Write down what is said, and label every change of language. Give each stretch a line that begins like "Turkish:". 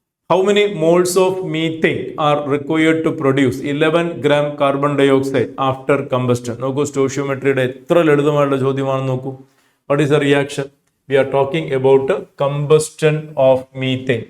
English: How many moles of methane are required to produce 11 gram carbon dioxide after combustion?
Malayalam: നോക്കൂ, സ്റ്റോഷിയോമെട്രിയുടെ എത്ര ലളിതമായിട്ടുള്ള ചോദ്യമാണെന്ന് നോക്കൂ.
English: What is the reaction? We are talking about combustion of methane.